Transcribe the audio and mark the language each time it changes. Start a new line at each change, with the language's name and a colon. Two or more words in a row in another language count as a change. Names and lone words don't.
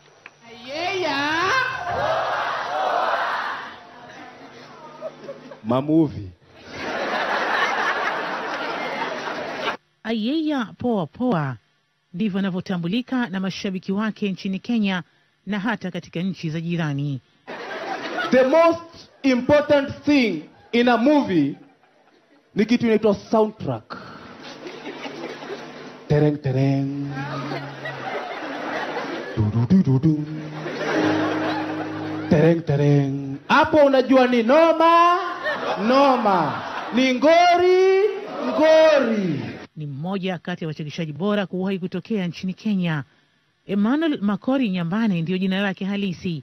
Swahili: Mamuvi. Ayeya Poa Poa ndivyo anavyotambulika na mashabiki wake nchini Kenya na hata katika nchi za jirani.
English: The most important thing in a movie
Swahili: ni kitu inaitwa
English: soundtrack. Tereng tereng. Du du du du du. Tereng tereng.
Swahili: Hapo unajua ni noma, noma. Ni ngori, ngori. Ni mmoja kati ya wachekeshaji bora kuwahi kutokea nchini Kenya. Emmanuel Makori Nyambane ndiyo jina lake halisi.